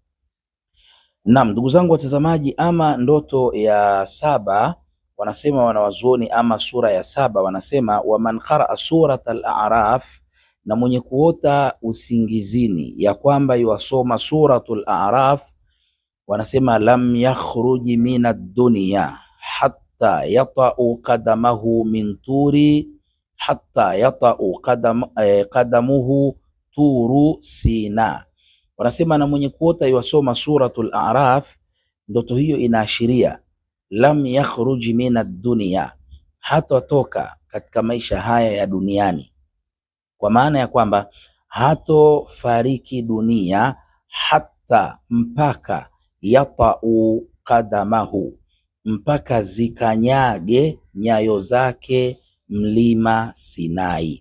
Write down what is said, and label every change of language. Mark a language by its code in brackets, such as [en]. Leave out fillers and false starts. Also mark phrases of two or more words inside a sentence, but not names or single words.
[sw] Naam, ndugu zangu watazamaji, ama ndoto ya saba, wanasema wanawazuoni, ama sura ya saba, wanasema [ar] ومن قرأ سورة الأعراف, [sw] na mwenye kuota usingizini ya kwamba yuwasoma suratul A'raf, wanasema [ar] لم يخرج من الدنيا حتى يطأ قدمه من طور حتى يطأ قدمه طور سيناء. [sw] Wanasema na mwenye kuota yuwasoma suratul A'raf, ndoto hiyo inaashiria [ar] لم يخرج من الدنيا, [sw] hatotoka katika maisha haya ya duniani, kwa maana ya kwamba hatofariki dunia, hata mpaka [ar] يطأ قدمه, [sw] mpaka zikanyage nyayo zake mlima Sinai.